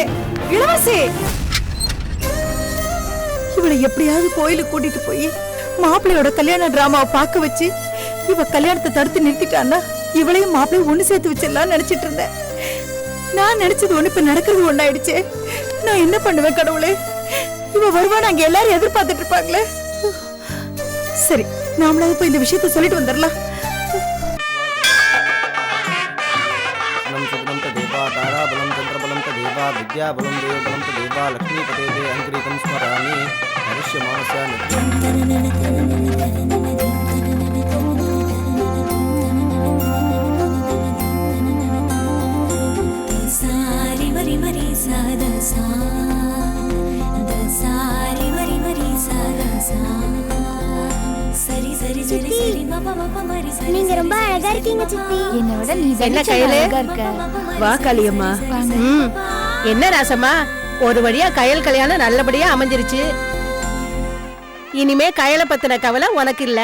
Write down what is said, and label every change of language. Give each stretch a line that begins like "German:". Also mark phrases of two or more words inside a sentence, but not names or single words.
Tamil: இளவரசி, இவளை எப்படியாவது கோயிலுக்கு கூட்டிட்டு போய் மாப்பிள்ளையோட கல்யாண டிராமாவை பார்க்க வச்சு இவ கல்யாணத்தை தடுத்து நிறுத்திட்டான்னா இவளையும் மாப்பிள்ளையும் ஒண்ணு சேர்த்து வச்சிடலாம் நினைச்சிட்டு இருந்தேன். நான் நினைச்சது ஒண்ணு, இப்ப நடக்கிறது ஒண்ணாயிடுச்சு. நான் என்ன பண்ணுவேன் கடவுளே? இவ வருவான்னு அங்க எல்லாரும் எதிர்பார்த்துட்டு இருப்பாங்களே. சரி, நாமளாவது போய் இந்த விஷயத்த சொல்லிட்டு வந்துடலாம்.
Sanskrit: ताराबलं चंद्रबलं च देवा विद्याबलं देवबलं च देवा लक्ष्मीपते ते अंग्रीकं स्मरामि भविष्यमानस्य सारि मरि मरि सा द सा द सारि मरि मरि सा द सा சரி சரி சரி சரி மப மப மரி சரி.
Tamil: நீங்க ரொம்ப அழகா இருக்கீங்க சித்தி. என்னை விட நீ என்ன கையில அழகா இருக்க. வா காளியம்மா. என்ன ராசம்மா, ஒரு வழியா கயல் கல்யாணம் நல்லபடியா அமைஞ்சிருச்சு. இனிமே கயலை பத்தின கவலை உனக்கு இல்ல.